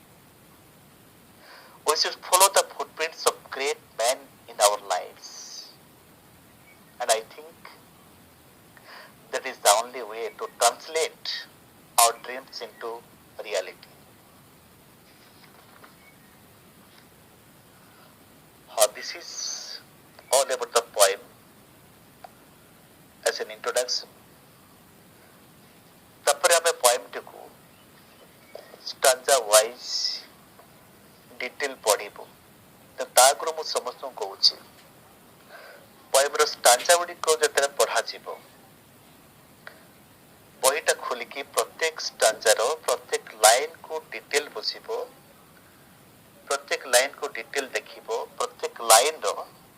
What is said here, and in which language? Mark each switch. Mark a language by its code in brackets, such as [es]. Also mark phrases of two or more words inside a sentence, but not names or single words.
[en] We should follow the footprints of great men in our lives, and I think that is the only way to translate our dreams into reality. This is all about the poem as an introduction. [or] ତାପରେ ଆମେ ପଏମଟିକୁ [en] stanza wise detail [or] ପଢ଼ିବୁ। ତା ଆଗରୁ ମୁଁ ସମସ୍ତଙ୍କୁ କହୁଛି, ପଏମର ଷ୍ଟାଞ୍ଜା ଗୁଡ଼ିକ ଯେତେବେଳେ ପଢ଼ାଯିବ, ବହିଟା ଖୋଲିକି ପ୍ରତ୍ୟେକ ଷ୍ଟାଞ୍ଜାର ପ୍ରତ୍ୟେକ ଲାଇନକୁ ଡିଟେଲ ବୁଝିବ, ପ୍ରତ୍ୟେକ ଲାଇନକୁ ଡିଟେଲ ଦେଖିବ, ପ୍ରତ୍ୟେକ ଲାଇନର